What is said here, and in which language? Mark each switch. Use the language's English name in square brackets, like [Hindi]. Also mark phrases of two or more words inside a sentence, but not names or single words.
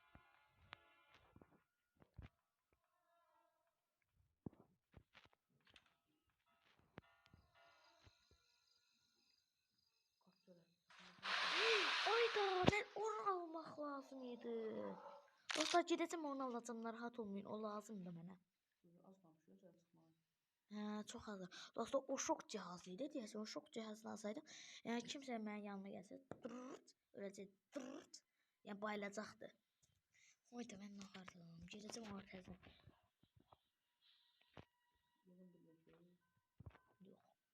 [Turkish] Ayda ben onu almak lazımydı. Dostlar gideceğim onu alacağım rahat olmayın o lazımdı bana. [Azerbaijani] Az qalmış gözəl çıxmalı. Hə, çox az. Dostlar o şok cihazı idi deyəsən o şok cihazını alsaydım. Yəni kimsə mənim yanıma gəlsə, öləcək. Yəni bayılacaqdı. Oy da mən nahardım. Gedəcəm ona təzə. Yox.